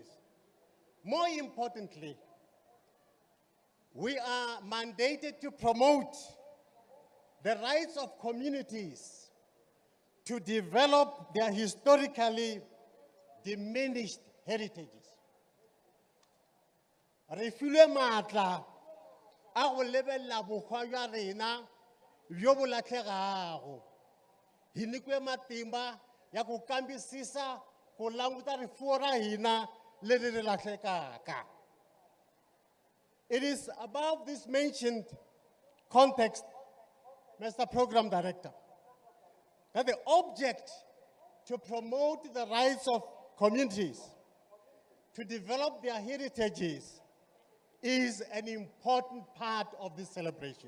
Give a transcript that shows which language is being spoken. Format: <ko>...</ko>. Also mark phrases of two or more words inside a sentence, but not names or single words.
<en>More importantly, we are mandated to promote the rights of communities to develop their historically diminished heritages.</en> <nso>Re filwe maatla a go lebella bokgwa jwa rena bjo bo latlhegago.</nso> <ts>Hi nyikiwe matimba ya ku kambisisa ku languta rifuwo ra hina leri ri lahlekaka.</ts> <en>It is above this mentioned context, Mr. Program Director, that the object to promote the rights of communities to develop their heritages is an important part of this celebration.</en>